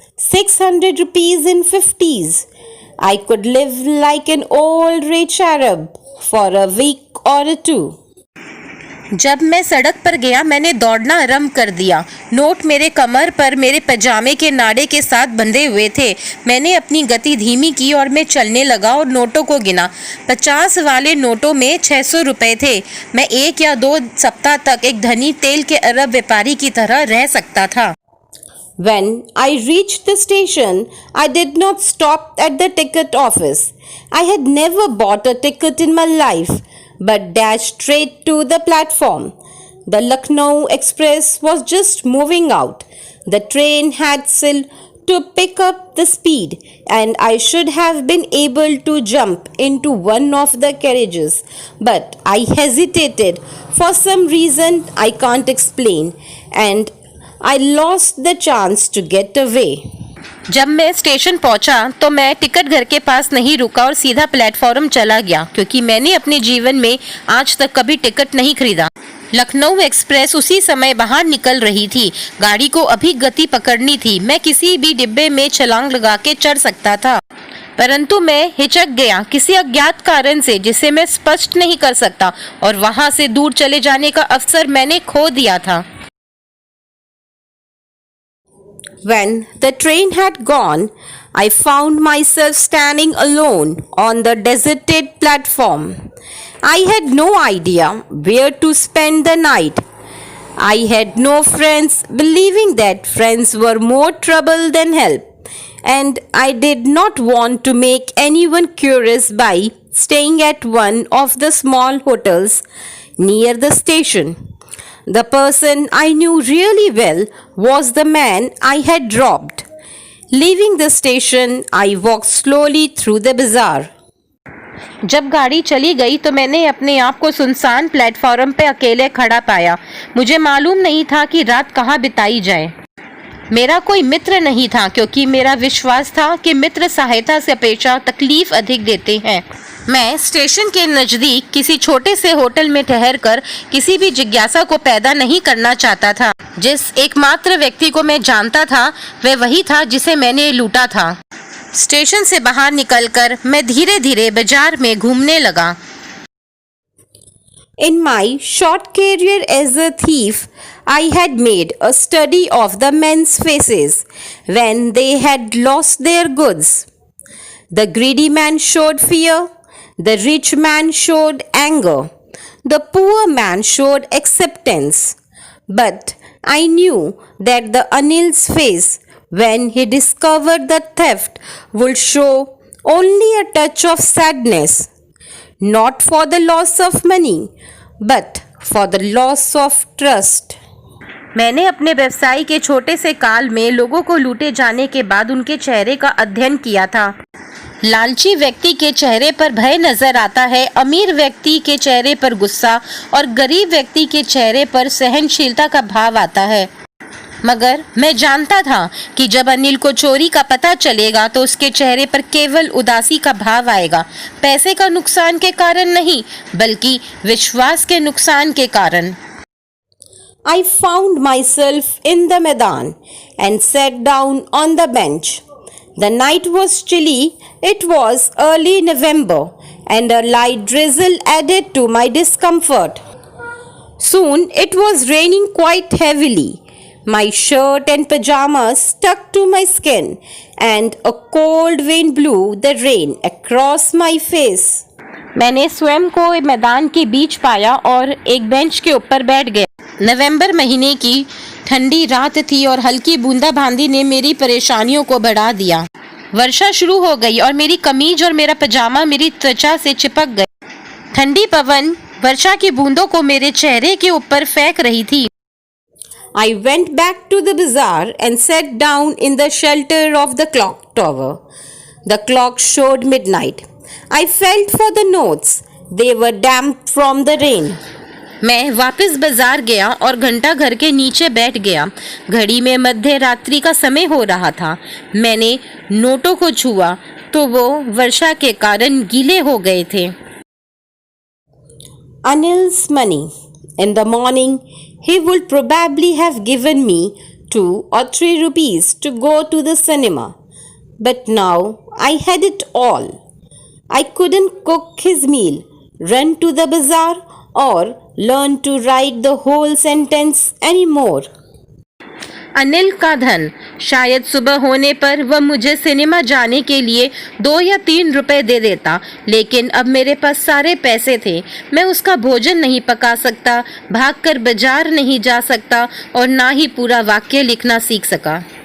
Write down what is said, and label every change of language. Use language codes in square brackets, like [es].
[en] 600 rupees in 50s. I could live like an old rich Arab for a week or two. [hi] जब मैं सड़क पर गया मैंने दौड़ना आरंभ कर दिया। नोट मेरे कमर पर मेरे पजामे के नाड़े के साथ बंधे हुए थे। मैंने अपनी गति धीमी की और मैं चलने लगा और नोटों को गिना। 50 वाले नोटों में 600 रुपए थे। मैं 1 या 2 सप्ताह तक एक धनी तेल के अरब व्यापारी की तरह रह सकता था। [en] When I reached the station, I did not stop at the ticket office. I had never bought a ticket in my life, but dashed straight to the platform. The Lucknow Express was just moving out. The train had still to pick up the speed, and I should have been able to jump into one of the carriages. But I hesitated for some reason I can't explain, and I lost the chance to get away. [hi] जब मैं station पहुंचा तो मैं ticket घर के पास नहीं रुका और सीधा प्लेटफॉर्म चला गया, क्योंकि मैंने अपने जीवन में आज तक कभी टिकट नहीं खरीदा। लखनऊ एक्सप्रेस उसी समय बाहर निकल रही थी। गाड़ी को अभी गति पकड़नी थी। मैं किसी भी डिब्बे में छलांग लगा के चढ़ सकता था, परंतु मैं हिचक गया किसी अज्ञात कारण से, जिसे मैं स्पष्ट नहीं कर सकता, और वहां से दूर चले जाने का अवसर मैंने खो दिया था। [en] When the train had gone, I found myself standing alone on the deserted platform. I had no idea where to spend the night. I had no friends, believing that friends were more trouble than help, and I did not want to make anyone curious by staying at one of the small hotels near the station. The person I knew really well was the man I had robbed. Leaving the station, I walked slowly through the bazaar. [hi] जब गाड़ी चली गई तो मैंने अपने आप को सुनसान प्लेटफॉर्म पे अकेले खड़ा पाया। मुझे मालूम नहीं था कि रात कहाँ बिताई जाए। मेरा कोई मित्र नहीं था, क्योंकि मेरा विश्वास था कि मित्र सहायता से अपेक्षा तकलीफ अधिक देते हैं। मैं स्टेशन के नज़दीक किसी छोटे से होटल में ठहरकर किसी भी जिज्ञासा को पैदा नहीं करना चाहता था। जिस एकमात्र व्यक्ति को मैं जानता था वह वही था जिसे मैंने लूटा था। स्टेशन से बाहर निकलकर मैं धीरे धीरे बाजार में घूमने लगा। [en] In my short career as a thief, I had made a study of the men's faces when they had lost their goods. The greedy man showed fear, the rich man showed anger, the poor man showed acceptance. But I knew that the Anil's face, when he discovered the theft, would show only a touch of sadness. Not for the loss of money, but for the loss of trust. [hi] मैंने अपने व्यवसाय के छोटे से काल में लोगों को लूटे जाने के बाद उनके चेहरे का अध्ययन किया था। लालची व्यक्ति के चेहरे पर भय नजर आता है, अमीर व्यक्ति के चेहरे पर गुस्सा और गरीब व्यक्ति के चेहरे पर सहनशीलता का भाव आता है। मगर मैं जानता था कि जब अनिल को चोरी का पता चलेगा तो उसके चेहरे पर केवल उदासी का भाव आएगा, पैसे का नुकसान के कारण नहीं, बल्कि विश्वास के नुकसान के कारण। [en] I found myself in the Maidan and sat down on the bench. The night was chilly. It was early November, and a light drizzle added to my discomfort. Soon it was raining quite heavily. My shirt and pajamas stuck to my skin, and a cold wind blew the rain across my face. [hi] मैंने स्वयं को मैदान के बीच पाया और एक bench के ऊपर बैठ गया। नवंबर महीने की ठंडी रात थी और हल्की बूंदाबांदी ने मेरी परेशानियों को बढ़ा दिया। वर्षा शुरू हो गई और मेरी कमीज और मेरा पजामा मेरी त्वचा से चिपक गए। ठंडी पवन वर्षा की बूंदों को मेरे चेहरे के ऊपर फेंक रही थी। [en] I went back to the bazaar and sat down in the shelter of the clock tower. The clock showed midnight. I felt for the notes. They were damp from the rain. [hi] मैं वापस बाजार गया और घंटा घर के नीचे बैठ गया। घड़ी में मध्य रात्रि का समय हो रहा था। मैंने नोटों को छुआ तो वो वर्षा के कारण गीले हो गए थे। [en] Anil's money. In the morning, he would probably have given me 2 or 3 rupees to go to the cinema. But now I had it all. I couldn't cook his meal, run to the bazaar, or learn to write the whole sentence anymore. [hi] Anil का धन, शायद सुबह होने पर वह मुझे cinema जाने के लिए 2 या 3 रुपए दे देता, लेकिन अब मेरे पास सारे पैसे थे। मैं उसका भोजन नहीं पका सकता, भागकर बाजार नहीं जा सकता और ना ही पूरा वाक्य लिखना सीख सका।